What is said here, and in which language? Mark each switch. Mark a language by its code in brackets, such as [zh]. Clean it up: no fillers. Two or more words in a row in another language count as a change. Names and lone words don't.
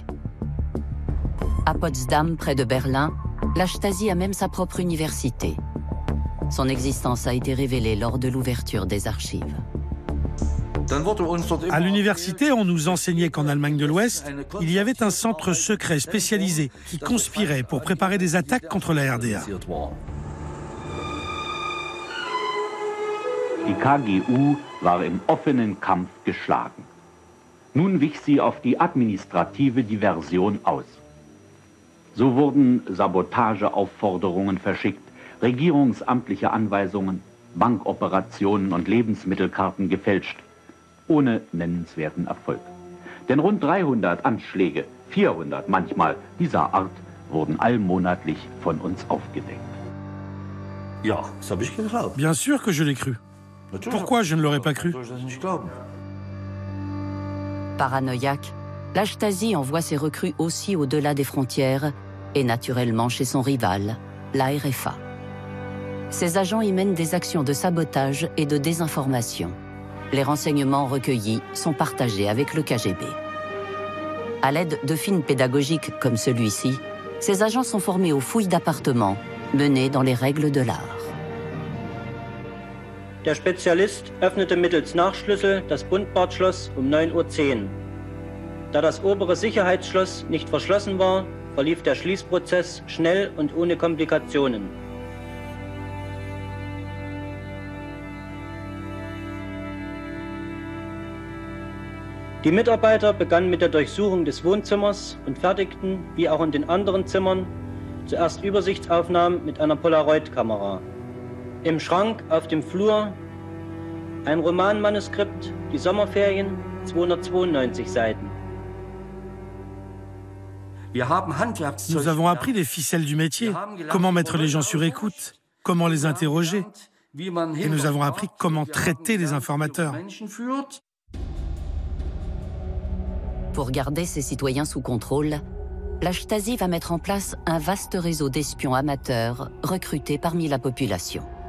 [fr] À Potsdam, près de Berlin, la Stasi a même sa propre université. Son existence a été révélée lors de l'ouverture des archives. À l'université, on nous enseignait qu'en Allemagne de l'Ouest, il y avait un centre secret spécialisé qui conspirait pour préparer des attaques contre la RDA. [de] Die KGU war im offenen Kampf geschlagen. Nun wich sie auf die administrative Diversion aus. So wurden Sabotageaufforderungen verschickt, regierungsamtliche Anweisungen, Bankoperationen und Lebensmittelkarten gefälscht, ohne nennenswerten Erfolg. Denn rund 300 Anschläge, 400 manchmal, dieser Art wurden allmonatlich von uns aufgedeckt. Ja, das habe ich geglaubt. [fr] Bien sûr que je l'ai cru. Pourquoi je ne l'aurais pas cru? Paranoïaque, la Stasi envoie ses recrues aussi au-delà des frontières et naturellement chez son rival, la RFA. Ces agents y mènent des actions de sabotage et de désinformation. Les renseignements recueillis sont partagés avec le KGB. À l'aide de films pédagogiques comme celui-ci, ces agents sont formés aux fouilles d'appartements, menées dans les règles de l'art. [de] Der Spezialist öffnete mittels Nachschlüssel das Bundbadschloss um 9:10 Uhr. Da das obere Sicherheitsschloss nicht verschlossen war, verlief der Schließprozess schnell und ohne Komplikationen. Die Mitarbeiter begannen mit der Durchsuchung des Wohnzimmers und fertigten, wie auch in den anderen Zimmern, zuerst Übersichtsaufnahmen mit einer Polaroid-Kamera. Im Schrank auf dem Flur Ein Romanmanuskript, die Sommerferien, 292 Seiten. [fr] Nous avons appris les ficelles du métier, comment mettre les gens sur écoute, comment les interroger, et nous avons appris comment traiter les informateurs. Pour garder ses citoyens sous contrôle, la Stasi va mettre en place un vaste réseau d'espions amateurs recrutés parmi la population.